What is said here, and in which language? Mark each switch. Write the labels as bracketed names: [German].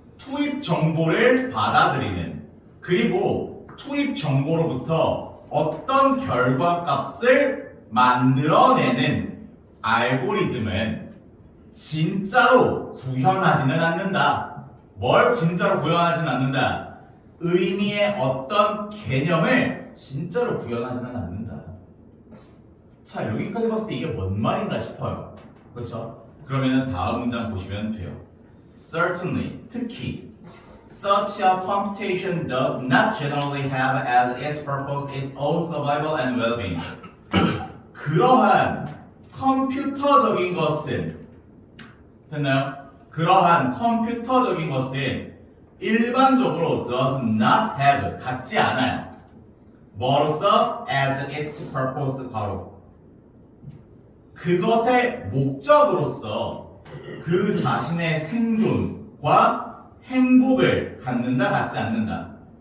[Korean] 투입 정보를 받아들이는 그리고 투입 정보로부터 어떤 결과값을 만들어내는 알고리즘은 진짜로 구현하지는 않는다. 뭘 진짜로 구현하지는 않는다? 의미의 어떤 개념을 진짜로 구현하지는 않는다. 자, 여기까지 봤을 때 이게 뭔 말인가 싶어요. 그렇죠? 그러면 다음 문장 보시면 돼요. [English] Certainly, [Korean] 특히 [English] Such a computation does not generally have as its purpose its own survival and well-being. [Korean] 그러한 컴퓨터적인 것은 됐나요? 그러한 컴퓨터적인 것은 일반적으로 [English] does not have [Korean] 갖지 않아요. 뭐로서? [English] as its purpose [Korean] 괄호 그것의 목적으로서 그 자신의 생존과 행복을 갖는다, 갖지 않는다?